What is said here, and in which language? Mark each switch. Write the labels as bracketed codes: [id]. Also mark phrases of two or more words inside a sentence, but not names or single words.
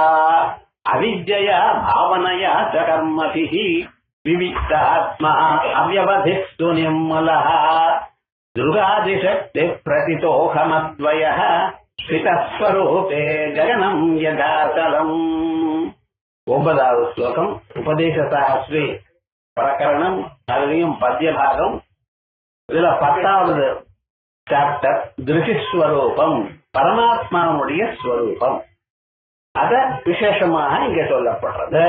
[sa] भावनया च कर्मभिः विविक्तात्मा अव्यवधिस्तु निर्मलः दृगादिशक्तिः प्रतितोऽहमद्वयः स्थितस्वरूपे गगनं यथाचलम्। [ta] 9வது ஸ்லோகம் உபதேசசாஸ்திரி பிரகரணம், அதுலயும் பத்திய பாகம். இதுல 10வது சாப்டர் திருஷ்யஸ்வரூபம், பரமாத்மாவுடைய ஸ்வரூபம். அத விசேஷமாக இங்க சொல்லப்படுறது.